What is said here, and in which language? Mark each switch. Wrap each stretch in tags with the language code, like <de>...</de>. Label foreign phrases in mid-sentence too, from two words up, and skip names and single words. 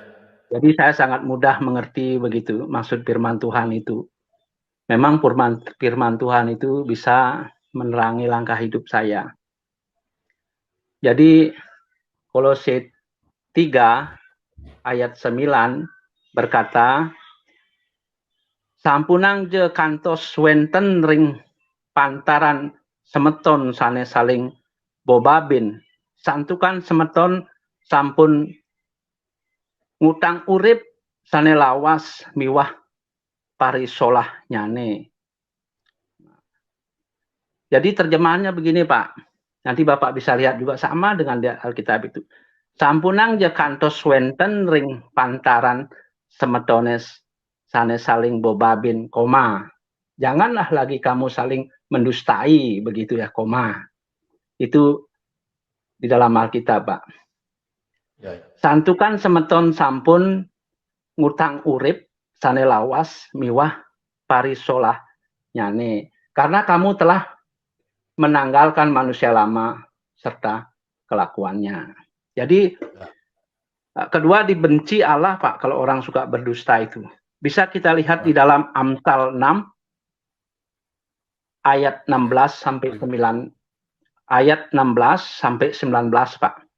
<id>Jadi saya sangat mudah mengerti begitu maksud firman Tuhan itu. Memang firman Tuhan itu bisa menerangi langkah hidup saya. Jadi Kolose 3 ayat 9 berkata,</id> <ban>sampunang je kantos wenten ring pantaran semeton sane saling bobabin. Santukan semeton sampun ngutang urip sane lawas miwah parisolah nyane.</ban> <id>Jadi terjemahannya begini Pak. Nanti Bapak bisa lihat juga sama dengan di Alkitab itu.</id> <ban>Sampunang je kantos wenten ring pantaran semetones sane saling bobabin, koma.</ban> <id>Janganlah lagi kamu saling mendustai, begitu ya, koma. Itu di dalam Alkitab, Pak. Ya, ya.</id> <ban>Santukan semeton sampun ngutang urip sane lawas miwah parisolah nyane.</ban> <id>Karena kamu telah menanggalkan manusia lama serta kelakuannya. Jadi kedua dibenci Allah, Pak, kalau orang suka berdusta itu. Bisa kita lihat di dalam Amsal 6 ayat 16 sampai 9 ayat 16 sampai 19, Pak.</id>